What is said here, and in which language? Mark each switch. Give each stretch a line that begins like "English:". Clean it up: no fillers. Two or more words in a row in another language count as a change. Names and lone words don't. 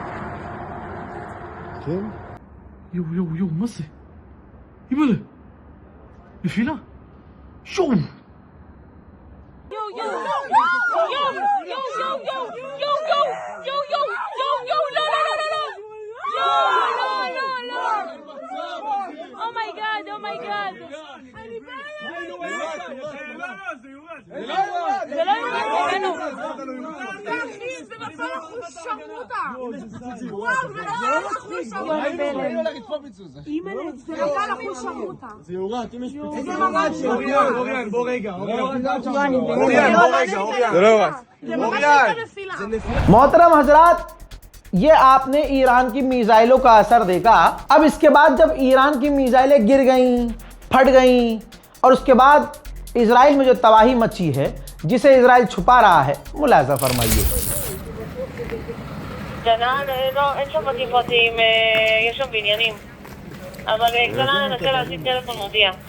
Hebrew: כן? יואו, מה זה? אימא'לה, נפילה? שום!
English: Oh my god.
Hebrew: זה לא יורד ממנו. זה נפל אחוז שרמוטה. וואו, זה נפל אחוז שרמוטה. אימא'לה, זה נפל אחוז שרמוטה. זה יורד, אם יש פיצוץ. זה ממש אוריאן, בוא רגע. זה ממש נפילה.
Hindi: मोहतरम हजरात, ये आपने ईरान की मिसाइलों का असर देखा। अब इसके बाद जब ईरान की मिसाइलें गिर गईं, फट गईं और उसके बाद इजराइल में जो तबाही मची है, जिसे इजराइल छुपा रहा है, मुलाजा फरमाइए।
Hebrew: ג'נן, אין שם בתים פרטיים, יש שם בניינים. אבל ג'נן, ננסה להשיג טלפון מודיע.